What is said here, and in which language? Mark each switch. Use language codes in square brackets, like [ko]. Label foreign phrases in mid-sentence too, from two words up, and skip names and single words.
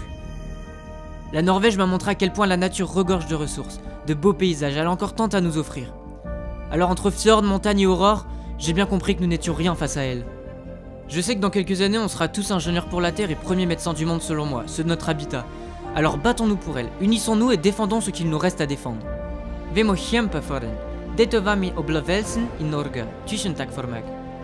[fr] La Norvège m'a montré à quel point la nature regorge de ressources, de beaux paysages, elle a encore tant à nous offrir. Alors entre fjords, montagnes et aurores, j'ai bien compris que nous n'étions rien face à elle. Je sais que dans quelques années, on sera tous ingénieurs pour la Terre et premiers médecins du monde selon moi, ceux de notre habitat. Alors battons-nous pour elle, unissons-nous et défendons ce qu'il nous reste à défendre. [no] Vi må kjempe for den. Dette var min opplevelse i Norge. Tusen takk for meg.